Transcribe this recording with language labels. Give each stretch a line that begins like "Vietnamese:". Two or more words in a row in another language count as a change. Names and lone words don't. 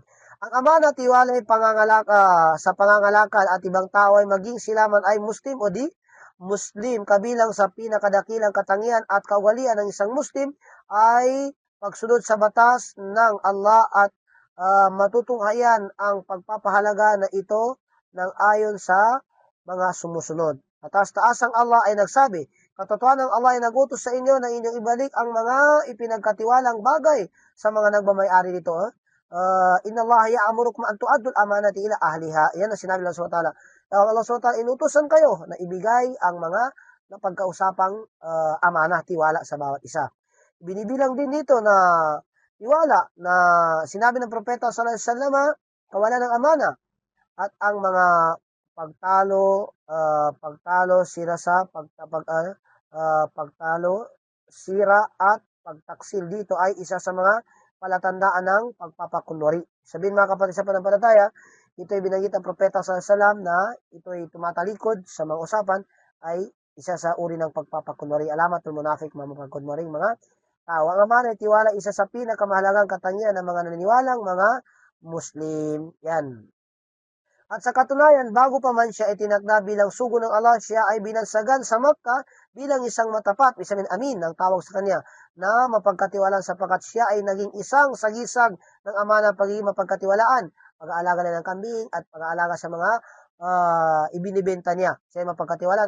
Filipino: Ang amanah, tiwala ay sa pangangalakal at ibang tao ay maging sila man ay Muslim o di Muslim, kabilang sa pinakadakilang katangian at kaugalian ng isang Muslim ay pagsunod sa batas ng Allah at matutunghayan ang pagpapahalaga na ito ng ayon sa mga sumusunod. At taas-taasang Allah ay nagsabi, katotohanan ng Allah ay nagutos sa inyo na inyong ibalik ang mga ipinagkatiwalang bagay sa mga nagmamay-ari nito.
Arabic: إن الله يأمركم أن تؤدوا الأمانات إلى أهلها.
Filipino: Yan ang sinabi ng Allah SWT. Allah SWT, inutusan kayo na ibigay ang mga napagkausapang amanah, tiwala sa bawat isa. Binibilang din dito na tiwala na sinabi ng propeta
Arabic: sallallahu alaihi wasallam,
Filipino: kawalan ng amanah at ang mga sira at pagtaksil dito ay isa sa mga palatandaan ng pagpapakunwari. Sabihin mga kapatid sa pananampalataya, ito ay binanggit ng propeta
Arabic: sallallahu alaihi wasallam
Filipino: na ito ay tumatalikod sa mga usapan ay isa sa uri ng pagpapakunwari.
Arabic: Alamatul munafik,
Filipino: mamapagkunwaring mga tao. Ang amanah ay tiwala, isa sa pinakamahalagang katangian ng mga naniniwalang mga Muslim. Yan. At sa katunayan, bago pa man siya itinakda bilang sugo ng Allah, siya ay binansagan sa Makkah bilang isang matapat, isamin amin, ang tawag sa kanya, na mapagkatiwalaan sapagkat siya ay naging isang sagisag ng amanah pagiging mapagkatiwalaan, pag-aalaga na ng kambing at pag-aalaga sa mga ibinibenta niya. Siya ay mapagkatiwalaan.